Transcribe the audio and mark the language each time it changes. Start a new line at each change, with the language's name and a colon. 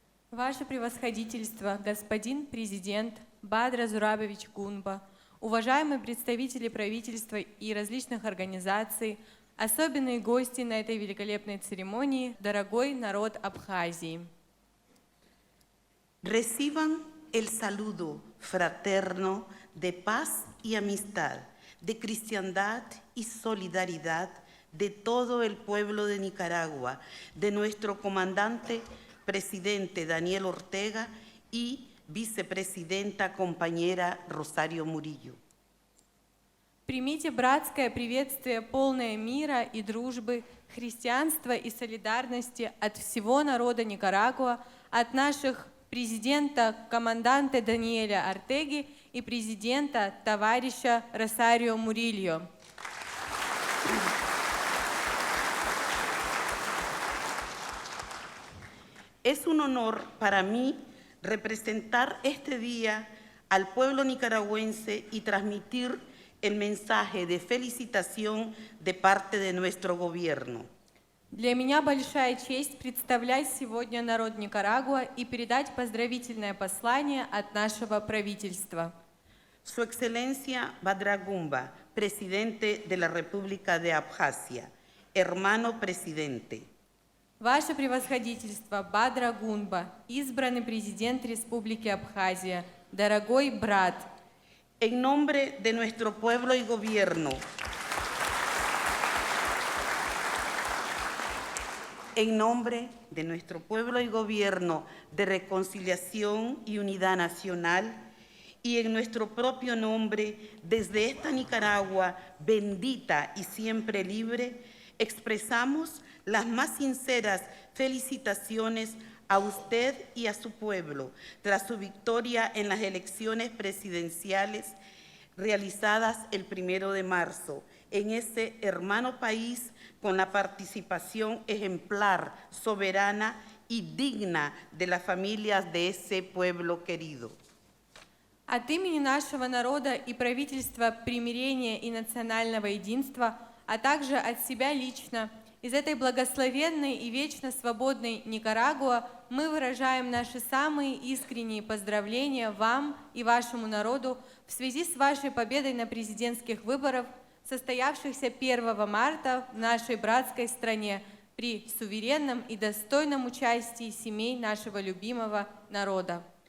Russian: Ваше превосходительство, господин президент Бадр Зурабович Гунба, уважаемые представители правительства и различных организаций, особенные гости на этой великолепной церемонии, дорогой народ Абхазии.
Spanish: Reciban el saludo fraterno de paz y amistad, de cristiandad y solidaridad de todo el pueblo de Nicaragua, de nuestro comandante presidente Daniel Ortega y vicepresidenta compañera Rosario Murillo.
Russian: Примите братское приветствие, полное мира и дружбы, христианства и солидарности от всего народа Никарагуа, от наших президента, команданта Даниэля Ортеги и президента, товарища Росарио Мурильо.
Spanish: Es un honor para mí representar este día al pueblo nicaragüense y transmitir el mensaje de felicitación de parte de nuestro gobierno.
Russian: Для меня большая честь представлять сегодня народ Никарагуа и передать поздравительное послание от нашего правительства.
Spanish: Su Excelencia Badra Gumba, presidente de la República de Abjasia, hermano presidente.
Russian: Ваше превосходительство Бадра Гунба, избранный президент Республики Абхазия, дорогой брат.
Spanish: En nombre de nuestro pueblo y gobierno, en nombre de nuestro pueblo y gobierno de reconciliación y unidad nacional, y en nuestro propio nombre, desde esta Nicaragua bendita y siempre libre, expresamos las más sinceras felicitaciones a usted y a su pueblo tras su victoria en las elecciones presidenciales realizadas el 1 de marzo en ese hermano país con la participación ejemplar, soberana y digna de las familias de ese pueblo querido.
Russian: От имени нашего народа и правительства примирения и национального единства, а также от себя лично, из этой благословенной и вечно свободной Никарагуа мы выражаем наши самые искренние поздравления вам и вашему народу в связи с вашей победой на президентских выборах, состоявшихся 1 марта в нашей братской стране при суверенном и достойном участии семей нашего любимого народа.